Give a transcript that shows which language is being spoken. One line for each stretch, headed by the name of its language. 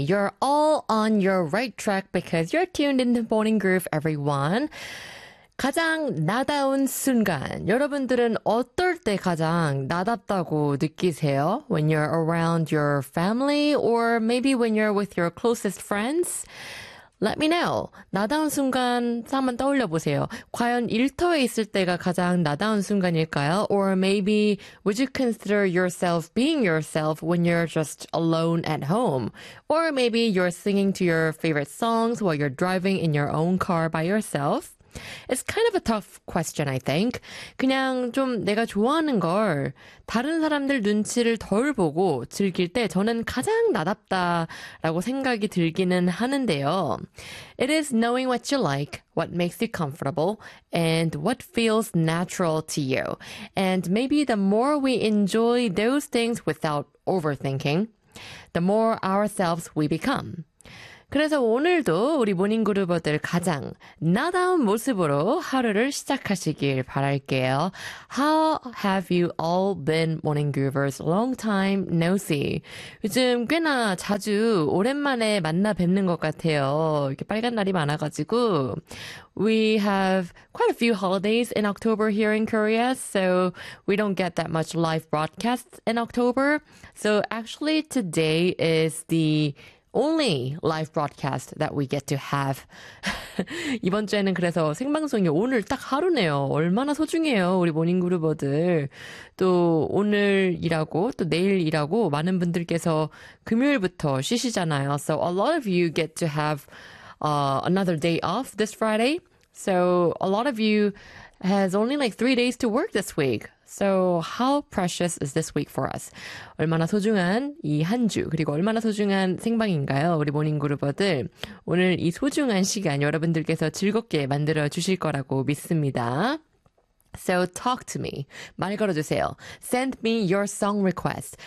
English: You're all on your right track because you're tuned into Morning Groove, everyone.
Korean: 가장 나다운 순간. 여러분들은 어떨 때 가장 나답다고 느끼세요?
English: When you're around your family or maybe when you're with your closest friends? Let me know.
Korean: 나다운 순간 한번 떠올려 보세요. 과연 일터에 있을 때가 가장 나다운 순간일까요?
English: Or maybe would you consider yourself being yourself when you're just alone at home? Or maybe you're singing to your favorite songs while you're driving in your own car by yourself? It's kind of a tough question, I think.
Korean: 그냥 좀 내가 좋아하는 걸 다른 사람들 눈치를 덜 보고 즐길 때 저는 가장 나답다라고 생각이 들기는 하는데요.
English: It is knowing what you like, what makes you comfortable, and what feels natural to you. And maybe the more we enjoy those things without overthinking, the more ourselves we become.
Korean: 그래서 오늘도 우리 모닝그루버들 가장 나다운 모습으로 하루를 시작하시길 바랄게요.
English: How have you all been, morninggroovers? Long time no see.
Korean: 요즘 꽤나 자주 오랜만에 만나 뵙는 것 같아요. 이렇게 빨간 날이 많아가지고.
English: We have quite a few holidays in October here in Korea, so we don't get that much live broadcasts in October. So actually today is the only live broadcast that we get to have.
Korean: 이번 주에는 그래서 생방송이 오늘 딱 하루네요. 얼마나 소중해요, 우리 모닝그루버들. 또 오늘이라고 또 내일이라고 많은 분들께서 금요일부터 쉬시잖아요.
English: So a lot of you get to have another day off this Friday. So a lot of you has only like 3 days to work this week. So how precious is this week for us?
Korean: 얼마나 소중한 이 한 주, 그리고 얼마나 소중한 생방인가요? 우리 모닝그루버들, 오늘 이 소중한 시간 여러분들께서 즐겁게 만들어 주실 거라고 믿습니다.
English: So talk to me.
Korean: 말 걸어주세요.
English: Send me your song request.